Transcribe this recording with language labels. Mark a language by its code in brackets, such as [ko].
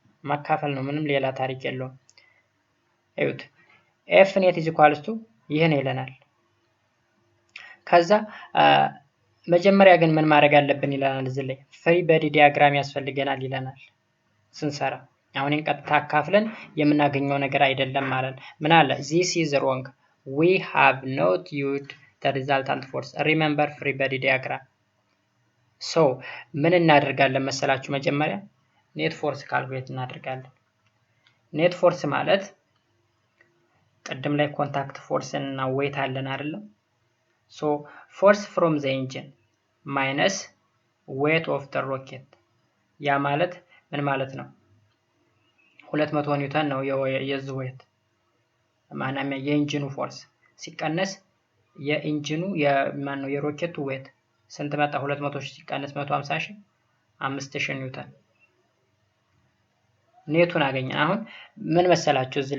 [am] ማካፈል ነው። ምንም ሌላ ታሪክ የለውም። እዩት። ኤፍ ኔት ኢዝ ኢኳልስ ቱ ይሄን ይለናል። ከዛ መጀመሪያ ግን ምን ማድረግ አለብን ይለናል። እዚህ ላይ ፍሪ ቦዲ ዲያግራም ያስፈልገናል ይለናል ስንሰራ። አሁን ቀጥታ አካፍለን የምናገኘው ነገር አይደለም ማለት ነው። ምን አለ? [en] this is wrong, we have not used the resultant force, remember free body diagram. [am] so ምን እናደርጋለን መሰላችሁ? መጀመሪያ ኔት ፎርስ ካልኩሌት እናደርጋለን። ኔት ፎርስ ማለት ቅድም ላይ ኮንታክት ፎርስ እና ዌት አለን አይደለም? [en] so force from the engine minus weight of the rocket [am] ያ ማለት ምን ማለት ነው? 200 ኒውተን ነው የዚህ ዌት ማናም የኢንጂኑ ፎርስ ሲቀነስ የኢንጂኑ የማነው የሮኬቱ ዌት ስንት መጣ? 200 ሲቀነስ 150 5000 ኒውተን ኔቱን አገኘን። አሁን ምን መሰላችሁ?